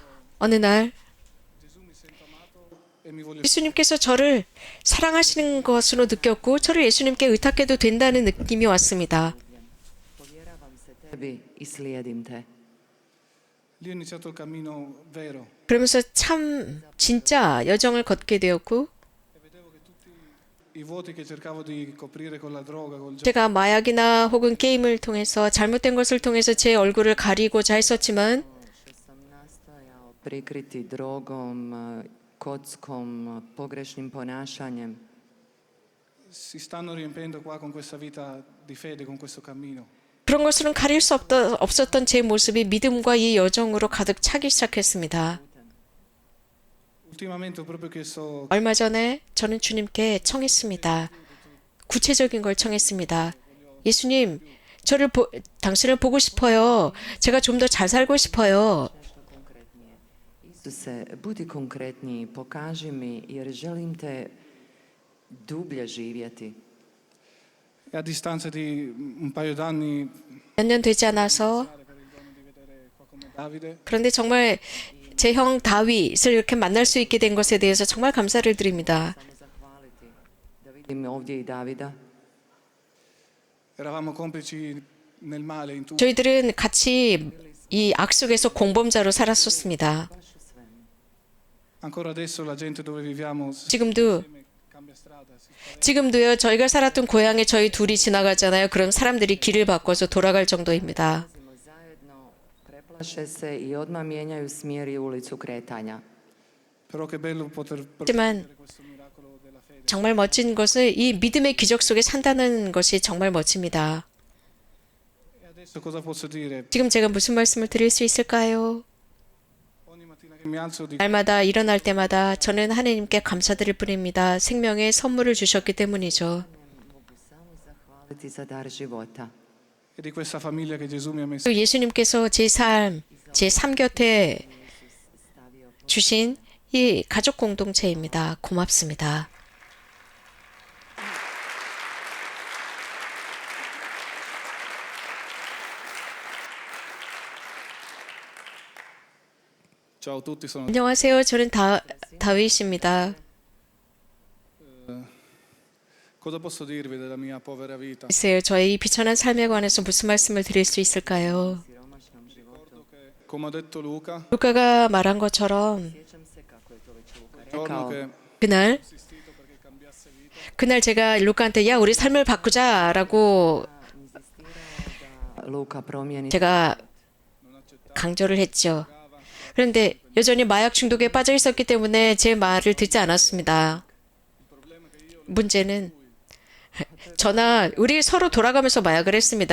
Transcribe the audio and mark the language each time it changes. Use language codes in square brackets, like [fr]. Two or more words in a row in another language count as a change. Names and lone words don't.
[ko] 어느 날 [it] Gesù mi sento amato e mi voglio [ko] 예수님께서 저를 사랑하시는 것으로 느꼈고 저를 예수님께 의탁해도 된다는 느낌이 왔습니다. [hr] Povjeravam se tebi i slijedim te. [it] Lì ho iniziato il cammino vero [ko] 그러면서 참 진짜 여정을 걷게 되었고 [it] e vedevo che tutti i vuoti che cercavo di coprire con la droga, col gioco, [ko] 제가 마약이나 혹은 게임을 통해서 잘못된 것을 통해서 제 얼굴을 가리고자 했었지만 [hr] Što sam nastojao prikriti drogom, kockom, pogrešnim ponašanjem. [it] si stanno riempiendo qua con questa vita di fede, con questo cammino. [ko] 그런 것으로는 가릴 수 없었던 제 모습이 믿음과 이 여정으로 가득 차기 시작했습니다. [it] Ultimamente ho proprio chiesto [ko] 얼마 전에 저는 주님께 청했습니다. 구체적인 걸 청했습니다. 예수님, 당신을 보고 싶어요. 제가 좀 더 잘 살고 싶어요. [hr] Nešto konkretnije. Isuse, budi konkretniji, pokaži mi jer želim te dublje živjeti. [it] e a distanza di un paio d'anni [ko] 몇 년 되지 않아서 [it] per il dono di vedere qua come Davide, [ko] 그런데 정말 제 형 다윗을 이렇게 만날 수 있게 된 것에 대해서 정말 감사를 드립니다. [hr] Samo zahvaliti da vidim ovdje i Davida. [it] eravamo complici nel male in tutto. [ko] 저희들은 같이 이 악 속에서 공범자로 살았었습니다. [hr] Baš u svemu. [it] Ancora adesso la gente dove viviamo [ko] 지금도 [it] insieme cambia strada, si spaventa. [ko] 지금도요. 저희가 살았던 고향에 저희 둘이 지나가잖아요. 그럼 사람들이 길을 바꿔서 돌아갈 정도입니다. [hr] Prolazimo zajedno, preplaše se i odmah mijenjaju smjer i ulicu kretanja. [it] Però che bello poter [ko] 하지만 [it] vedere questo miracolo della fede. [ko] 정말 멋진 것은 이 믿음의 기적 속에 산다는 것이 정말 멋집니다. [it] E adesso cosa posso dire? [ko] 지금 제가 무슨 말씀을 드릴 수 있을까요? [it] Ogni mattina che mi alzo dico [ko] 날마다 일어날 때마다 저는 하나님께 감사드릴 뿐입니다. 생명의 선물을 주셨기 때문이죠. [hr] Mogu samo zahvaliti za dar života. [it] e di questa famiglia che Gesù mi ha messo. [ko] 또 예수님께서 제 삶, 제 삶 곁에 [hr] Stavio [ko] 주신 이 가족 공동체입니다. 고맙습니다. [it] Ciao a tutti, sono [ko] 안녕하세요. 저는 다윗입니다. [it] cosa posso dirvi della mia povera vita? [ko] 글쎄요. 저의 이 비천한 삶에 관해서 무슨 말씀을 드릴 수 있을까요? [hr] siromašnom životu. [it] Come ha detto Luca, [ko] 루카가 말한 것처럼 [hr] Sjećam se kako je to već Luka [it] il giorno [hr] rekao. [it] che [ko] 그날 [it] insistito perché cambiasse vita, [ko] 그날 제가 루카한테 야 우리 삶을 바꾸자라고 [hr] Inzistirao da Luka promijeni [ko] 제가 강조를 했죠. 그런데 여전히 마약 중독에 빠져 있었기 때문에 제 말을 듣지 않았습니다. 문제는 우리 서로 돌아가면서 마약을 했습니다.